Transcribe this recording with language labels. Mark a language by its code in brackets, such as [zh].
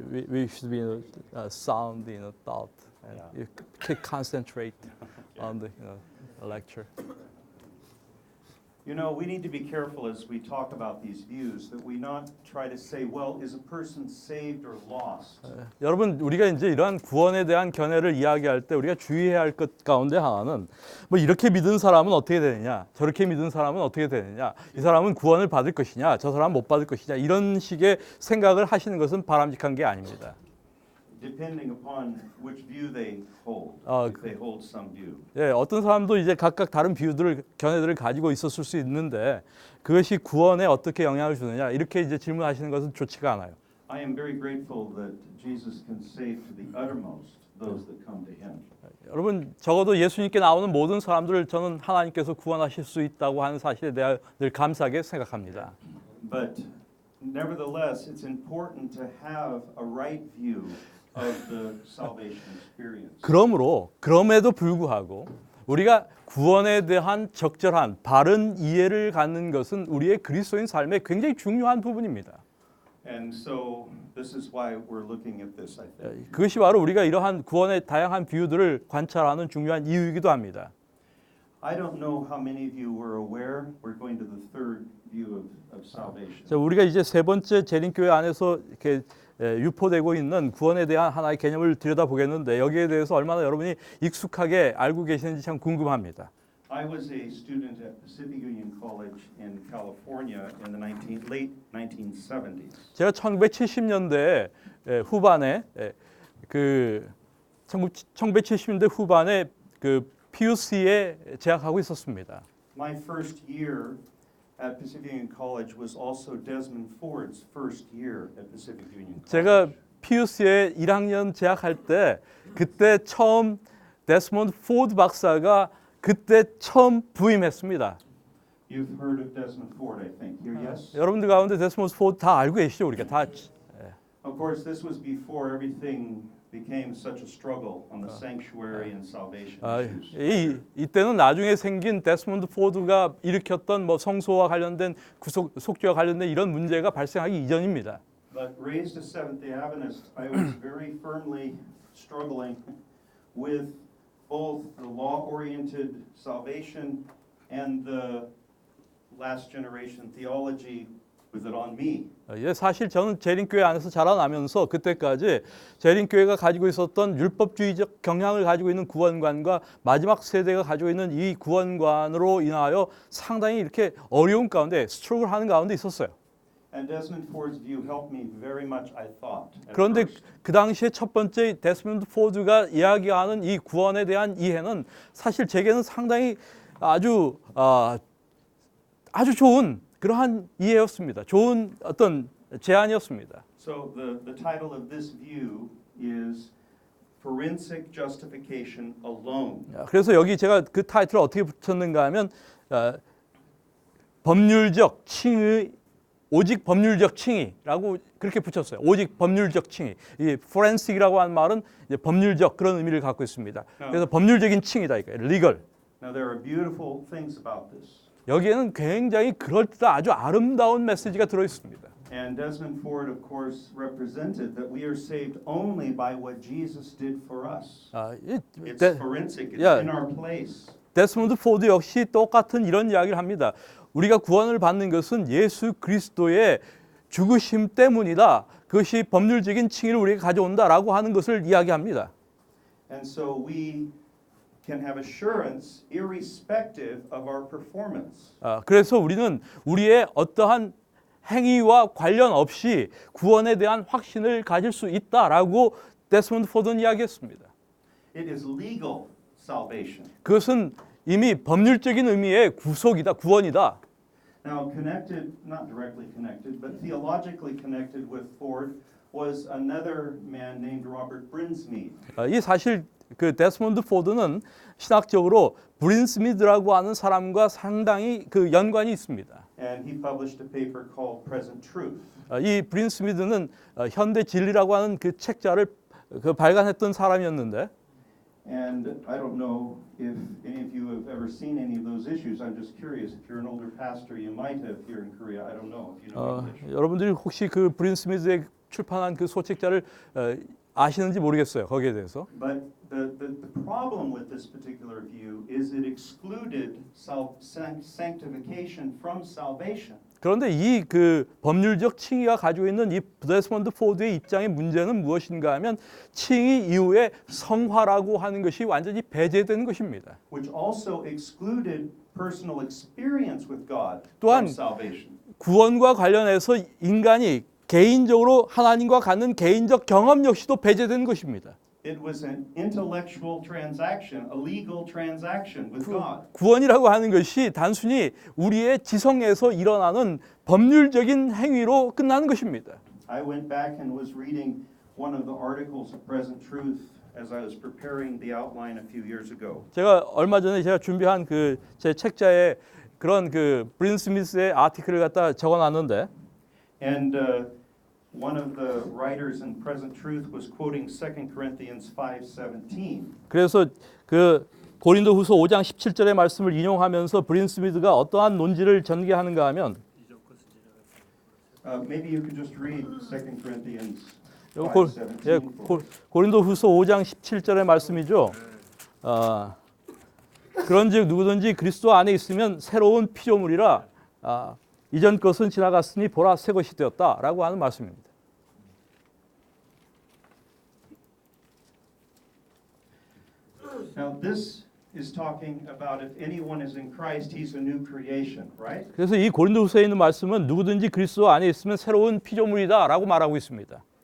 [en] We should be sound in a thought. And you can concentrate on the lecture. You know, we need to be careful as we talk about these views that we not try to say, well, is a person saved or lost? [ko] 여러분, 우리가 이제 이러한 구원에 대한 견해를 이야기할 때 우리가 주의해야 할 것 가운데 하나는 뭐 이렇게 믿은 사람은 어떻게 되느냐, 저렇게 믿은 사람은 어떻게 되느냐, 이 사람은 구원을 받을 것이냐, 저 사람은 못 받을 것이냐, 이런 식의 생각을 하시는 것은 바람직한 게 아닙니다. [en] Depending upon which view they hold, if they hold some view. [ko] 예, 어떤 사람도 이제 각각 다른 비유들을 견해들을 가지고 있었을 수 있는데 그것이 구원에 어떻게 영향을 주느냐 이렇게 이제 질문하시는 것은 좋지가 않아요. [en] I am very grateful that Jesus can save to the uttermost those that come to him. [ko] 여러분 적어도 예수님께 나오는 모든 사람들을 저는 하나님께서 구원하실 수 있다고 하는 사실에 대해 늘 감사하게 생각합니다. [en] But nevertheless, it's important to have a right view of the salvation experience. [ko] 그럼에도 불구하고 우리가 구원에 대한 적절한 바른 이해를 갖는 것은 우리의 그리스도인 삶의 굉장히 중요한 부분입니다. [en] And so this is why we're looking at this, I think. [ko] 그것이 바로 우리가 이러한 구원의 다양한 비유들을 관찰하는 중요한 이유이기도 합니다. [en] I don't know how many of you were aware. We're going to the third view of salvation. [ko] 자, 우리가 이제 세 번째 재림교회 안에서 이렇게 유포되고 있는 구원에 대한 하나의 개념을 들여다보겠는데 여기에 대해서 얼마나 여러분이 익숙하게 알고 계시는지 참 궁금합니다. [en] I was a student at Pacific Union College in California in the late 1970s. [ko] 제가 1970년대 후반에 그 1970년대 후반에 그 PUC에 재학하고 있었습니다. [en] My first year at Pacific Union College was also Desmond Ford's first year at Pacific Union College. [ko] 제가 PUC에 1학년 재학할 때 그때 처음 데스몬드 포드 박사가 그때 처음 부임했습니다. [en] You've heard of Desmond Ford, I think. Here, yes? [ko] 여러분들 가운데 데스몬드 포드 다 알고 계시죠? 우리가 다. [en] Of course, this was before everything became such a struggle on the sanctuary and salvation issues. [ko] 이때는 나중에 생긴 데스몬드 포드가 일으켰던 뭐 성소와 관련된 속죄와 관련된 이런 문제가 발생하기 이전입니다. [en] But raised as Seventh-day Adventist, I was very firmly struggling with both the law-oriented salvation and the last generation theology with it on me. [ko] 사실 저는 재림교회 안에서 자라나면서 그때까지 재림교회가 가지고 있었던 율법주의적 경향을 가지고 있는 구원관과 마지막 세대가 가지고 있는 이 구원관으로 인하여 상당히 이렇게 어려운 가운데 스트러글하는 가운데 있었어요. [en] And Desmond Ford's view helped me very much, I thought. at [ko] 그런데 [en] first. [ko] 그 당시에 첫 번째 데스몬드 포드가 이야기하는 이 구원에 대한 이해는 사실 제게는 상당히 아주 좋은 그러한 이해였습니다. 좋은 어떤 제안이었습니다. [en] So the title of this view is Forensic Justification Alone. [ko] 그래서 여기 제가 그 타이틀을 어떻게 붙였는가 하면 법률적 칭의 오직 법률적 칭의라고 그렇게 붙였어요. 오직 법률적 칭의. 이 forensik이라고 하는 말은 이제 법률적 그런 의미를 갖고 있습니다. 그래서 법률적인 칭의다 이거예요. [en] legal. Now there are beautiful things about this. [ko] 여기에는 굉장히 그럴듯한 아주 아름다운 메시지가 들어 있습니다. [en] And Desmond Ford, of course, represented that we are saved only by what Jesus did for us. It's forensic. It's in our place. [ko] 데스몬드 포드 역시 똑같은 이런 이야기를 합니다. 우리가 구원을 받는 것은 예수 그리스도의 죽으심 때문이다. 그것이 법률적인 칭의를 우리가 가져온다라고 하는 것을 이야기합니다. [en] And so we can have assurance irrespective of our performance. [ko] 그래서 우리는 우리의 어떠한 행위와 관련 없이 구원에 대한 확신을 가질 수 있다라고 데스몬드 포드는 이야기했습니다. [en] It is legal salvation. [ko] 그것은 이미 법률적인 의미의 구속이다, 구원이다. [en] Now, connected, not directly connected, but theologically connected with Ford was another man named Robert Brinsmead. [ko] 이 사실 그 데스몬드 포드는 신학적으로 브린스미드라고 하는 사람과 상당히 그 연관이 있습니다. [en] And he published a paper called Present Truth. [ko] 이 브린스미드는 현대 진리라고 하는 그 책자를 그 발간했던 사람이었는데 [en] And I don't know if any of you have ever seen any of those issues. I'm just curious. If you're an older pastor, you might have here in Korea. I don't know if you know English. [ko] 여러분들이 혹시 그 브린스미드의 출판한 그 소책자를 아시는지 모르겠어요. 거기에 대해서. [en] But the problem with this particular view is it excluded sanctification from salvation. [ko] 그런데 이 그 법률적 칭의가 가지고 있는 이 데스몬드 포드의 입장의 문제는 무엇인가 하면 칭의 이후에 성화라고 하는 것이 완전히 배제되는 것입니다. [en] Which also excluded personal experience with God [ko] 또한 [en] from salvation. [ko] 구원과 관련해서 인간이 개인적으로 하나님과 갖는 개인적 경험 역시도 배제된 것입니다. [en] It was an intellectual transaction, a legal transaction with God. [ko] 구원이라고 하는 것이 단순히 우리의 지성에서 일어나는 법률적인 행위로 끝나는 것입니다. [en] I went back and was reading one of the articles of Present Truth as I was preparing the outline a few years ago. [ko] 제가 얼마 전에 제가 준비한 그 제 책자에 그런 그 브린 스미스의 아티클을 갖다 적어놨는데 [en] And one of the writers in Present Truth was quoting 2 Corinthians 5:17. [ko] 그래서 그 고린도후서 5장 17절의 말씀을 인용하면서 브린 스미드가 어떠한 논지를 전개하는가 하면 [en] Maybe you could just read 2 Corinthians [ko] 고, [en] 5:17. [ko] 예, 고린도후서 5장 17절의 말씀이죠. 그런즉 누구든지 그리스도 안에 있으면 새로운 피조물이라 이전 것은 지나갔으니 보라 새 것이 되었다라고 하는 말씀입니다. [en] Now this is talking about if anyone is in Christ, he's a new creation, right? [ko] 그래서 이 고린도후서에 있는 말씀은 누구든지 그리스도 안에 있으면 새로운 피조물이다라고 말하고 있습니다.